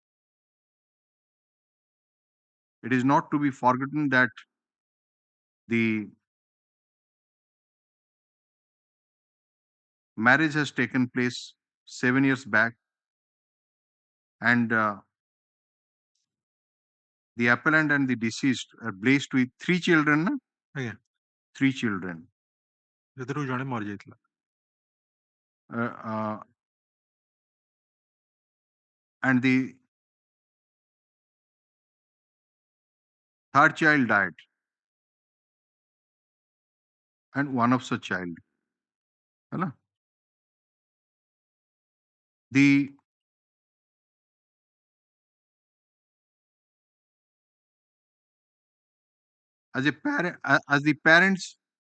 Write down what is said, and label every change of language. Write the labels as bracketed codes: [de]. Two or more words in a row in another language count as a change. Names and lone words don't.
[en] It is not to be forgotten that the marriage has taken place 7 years back, and the appellant and the deceased are blessed with 3 children. [or] ଆଜ୍ଞା [en] 3 children. [or] ସେଥିରୁ ଜଣେ ମରିଯାଇଥିଲା [en] and the third child died, and one of such child. The as a parent, as the parents,